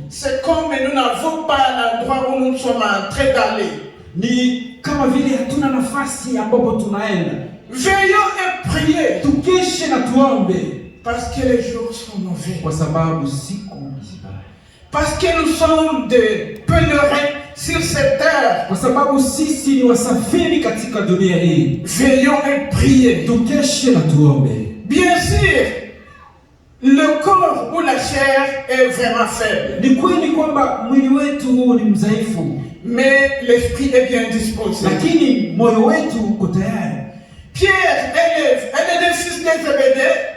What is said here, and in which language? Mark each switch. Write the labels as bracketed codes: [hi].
[fr] c'est comme nous n'avons pas l'endroit où nous sommes en train d'aller. [sw] ni kama vile hatuna nafasi ambapo tunaenda. [fr] Veillons et priez. [sw] Tukeshe na tuombe, [fr] Parce que les jours sont mauvais. [sw] kwa sababu siku zibaya, [fr] Parce que nous sommes des pèlerins sur cette terre. [sw] kwa sababu sisi ni wasafiri katika dunia hii. [fr] Veillons et priez. [sw] Tukeshe na tuombe. [fr] Bien sûr, le corps ou la chair est vraiment faible. [sw] Ni kweli kwamba mwili wetu huu ni mdhaifu, [fr] Mais l'esprit est bien disposé. [sw] lakini moyo wetu uko tayari. [fr] Pierre est le fils de Zébédée.